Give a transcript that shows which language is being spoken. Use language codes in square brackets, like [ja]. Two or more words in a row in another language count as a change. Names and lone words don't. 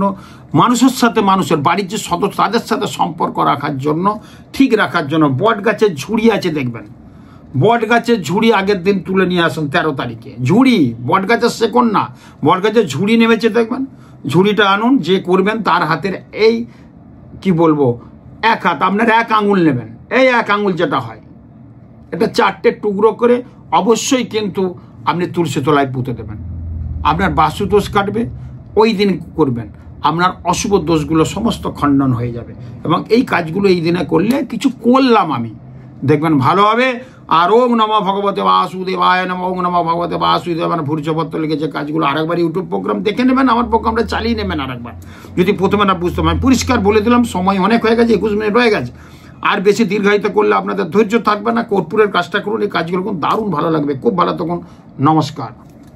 [bn] মানুষের সাথে মানুষের বাড়ির যে সদস্য তাদের সাথে সম্পর্ক রাখার জন্য, ঠিক রাখার জন্য, বট গাছের ঝুড়ি আছে দেখবেন, বট গাছের ঝুড়ি আগের দিন তুলে নিয়ে আসুন 13 তারিখে, ঝুড়ি, বট গাছের শেকন না, বট গাছের ঝুড়ি নেমেছে দেখবেন, ঝুড়িটা আনুন, যে করবেন তার হাতের এই কি বলবো 1 হাত, আপনার 1 আঙুল নেবেন, এই 1 আঙুল যেটা হয়, এটা 4টে টুকরো করে অবশ্যই কিন্তু আপনি তুলসী তলায় পুঁতে দেবেন। আপনার বাস্তুদোষ কাটবে, ওই দিন করবেন, আপনার অশুভ দোষগুলো সমস্ত খণ্ডন হয়ে যাবে। এবং এই কাজগুলো এই দিনে করলে, কিছু করলাম আমি, দেখবেন ভালো হবে। [sa] আর ওম নমঃ ভগবতে বাসুদেবায় নমঃ, ওম নমঃ ভগবতে বাসুদেবায়, [bn] মানে ভূর্জপত্র লিখে যে কাজগুলো, আরেকবার ইউটিউব প্রোগ্রাম দেখে নেবেন, আমার প্রোগ্রামটা চালিয়ে নেবেন আরেকবার, যদি প্রথমে না বুঝতে পারেন। পরিষ্কার বলে দিলাম, সময় অনেক হয়ে গেছে, 21 মিনিট হয়ে গেছে, আর বেশি দীর্ঘায়িত করলে আপনাদের ধৈর্য থাকবে না। কর্পূরের কাজটা করুন, এই কাজগুলো দারুণ ভালো লাগবে, খুব ভালো। তখন নমস্কার।